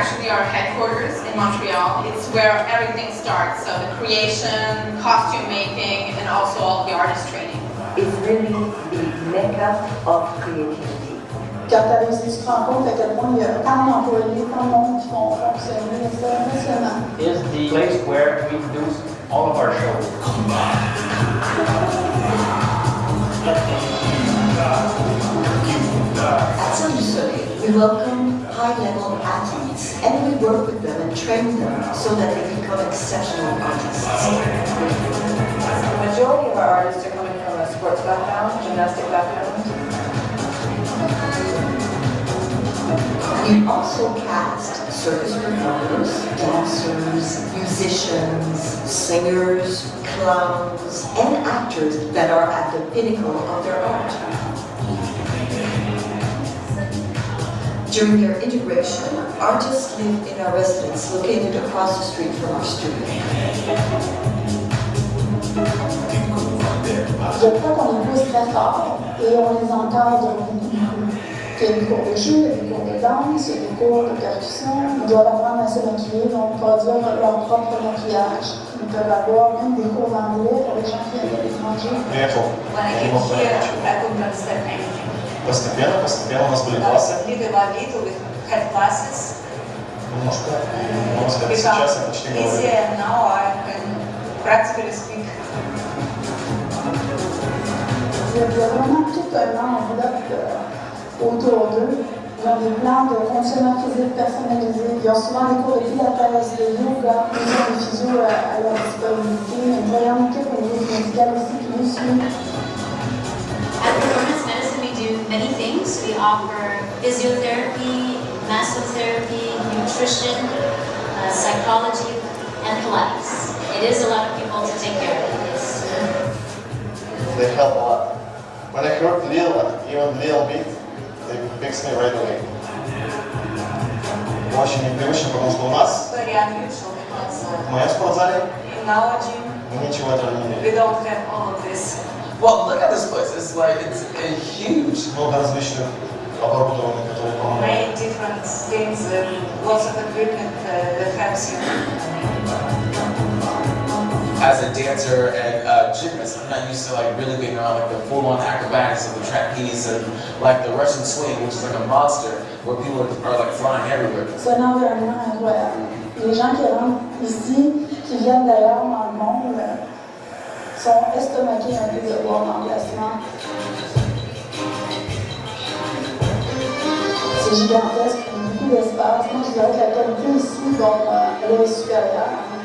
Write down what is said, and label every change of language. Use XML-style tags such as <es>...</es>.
<en>Our headquarters in Montreal. It's where everything starts, so the creation, costume making, and also all the artist training. It's really the mecca of creativity.</en> <fr>Quand tu as réussi, tu te rends compte à quel point il y a tant d'employés, tant de monde qui font fonctionner, c'est impressionnant.</fr> <en>Is the place where we produce all of our shows. At Cirque Du Soleil, we welcome high-level athletes and we work with them and train them so that they become exceptional artists. The majority of our artists are coming from a sports background, gymnastic background. We also cast circus performers, dancers, musicians, singers, clowns, and actors that are at the pinnacle of their art. During their integration, artists live in our residence located across the street from our studio.</en> <fr>Je crois qu'on les pousse très fort et on les encadre beaucoup. Il y a des cours de jeu, il y a des cours de danse, il y a des cours de percussion. Ils doivent apprendre à se maquiller, donc produire leur propre maquillage. Ils peuvent avoir même des cours d'anglais pour les gens qui viennent de l'étranger.</fr> <en>When I came here, I couldn't understand anything.</en> <ru>Постепенно у нас были классы.</ru> <en>Little by little, we had classes.</en> <ru>Немножко. Можно сказать, сейчас я почти говорю.</ru> <en>Easier, and now I can practically speak.</en> <fr>Il y a vraiment tout un enveloppe autour d'eux. Ils ont des plans de fonctionnement physique personnalisés. Ils ont souvent des cours de pilates, de yoga, ils ont des physios à leur disponibilité. Mais une vraiment équipe au niveau médical aussi qui nous suit.</fr> <en>At Performance Medicine, we do many things. We offer physiotherapy, massotherapy, nutrition, psychology, and Pilates. It is a lot of people to take care of. They help a lot. When I heard even little bit, they fixed me right away.</en> <ru>Очень непривычно, потому что у нас</ru> <en>Very unusual because</en> <ru>в моем спортзале</ru> <en>in our gym,</en> <ru>ничего этого не</ru> <en>we don't have all of this. Well, look at this place. It's like, it's huge.</en> <ru>Много различных оборудований, которые помогают.</ru> <en>Many different things, lots of equipment that helps you. As a dancer and a gymnast, I'm not used to like really being around like the full-on acrobatics of the trapeze and like the Russian swing, which is like a monster, where people are like flying everywhere.</en> <fr>C'est un environnement incroyable. Les gens qui rentrent ici, qui viennent d'ailleurs dans le monde, sont estomaqués un peu de voir l'emplacement. C'est gigantesque, beaucoup d'espace. Moi, je dirais que la qualité ici, bon, elle est supérieure.</fr>